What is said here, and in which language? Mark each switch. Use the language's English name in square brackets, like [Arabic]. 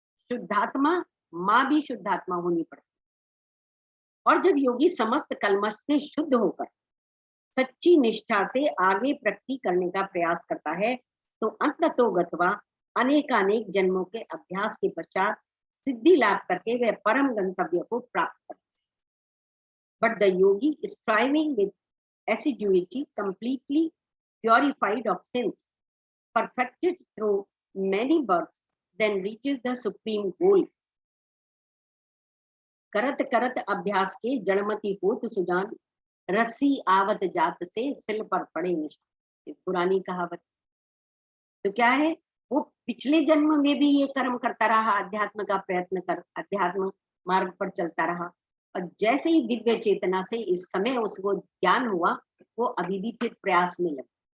[Hindi] शुद्धात्मा माँ भी शुद्धात्मा होनी पड़ती है। और जब योगी समस्त कलमश से शुद्ध होकर सच्ची निष्ठा से आगे प्रगति करने का प्रयास करता है तो अंततो गत्वा अनेकानेक जन्मों के अभ्यास के पश्चात सिद्धि लाभ करके वह परम गंतव्य को प्राप्त करता है। [English] But the yogi striving with assiduity completely purified of sins perfected through many births then reaches the supreme goal। [Hindi] करत करत अभ्यास के जड़मती होत सुजान रस्सी आवत जात से सिल पर पड़े निशान। एक पुरानी कहावत। तो क्या है, वो पिछले जन्म में भी ये कर्म करता रहा, अध्यात्म का प्रयत्न कर अध्यात्म मार्ग पर चलता रहा, और जैसे ही दिव्य चेतना से इस समय उसको ज्ञान हुआ, वो अभी भी फिर प्रयास में लगा।